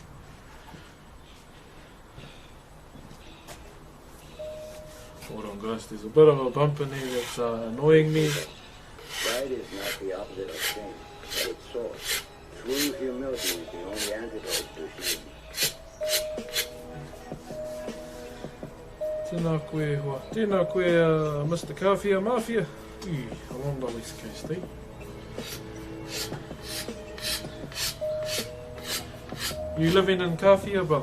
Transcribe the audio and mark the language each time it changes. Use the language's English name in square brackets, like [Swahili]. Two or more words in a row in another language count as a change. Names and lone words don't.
[English] Hold on guys, there's a bit of a bump in here that's annoying me. Pride is not the opposite of shame, but its source. True humility is the only antidote to shame. [Māori] Tēnā koe hoa. Tēnā koe [English] Mr. Kawhia Mafia. Along the West Coast, eh? You living in Kawhia, brother?